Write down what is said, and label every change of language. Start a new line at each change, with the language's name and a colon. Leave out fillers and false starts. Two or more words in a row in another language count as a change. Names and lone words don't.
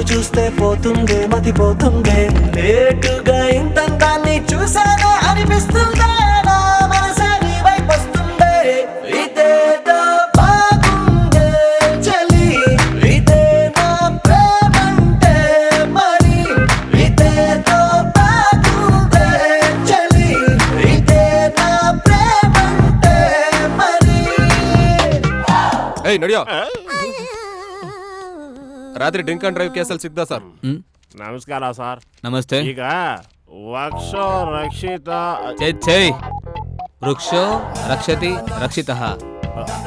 Telugu: చూస్తే పోతుందే మతి పోతుందే, లేటుగా ఇంతంతాన్ని చూసానే అనిపిస్తుందే, నా మనసే నీ వైపు వస్తుందే, ఇదేదో బాగుందే చలి, ఇదే నా ప్రేమంటే మరి, ఇదేదో బాగుందే చలి, ఇదే నా ప్రేమంటే మరి.
Kannada: ಏಯ್ ನಡಿಯೋ. ರಾತ್ರಿ
English: drink and drive
Kannada: ಕೇಸಲ್ಲಿ ಸಿಗ್ದ ಸರ್. ನಮಸ್ಕಾರ ಸರ್. ನಮಸ್ತೆ.
Sanskrit: ಈಗ ವಕ್ಷ ರಕ್ಷಿತ ಛೇ ವೃಕ್ಷೋ ರಕ್ಷತಿ ರಕ್ಷಿತಃ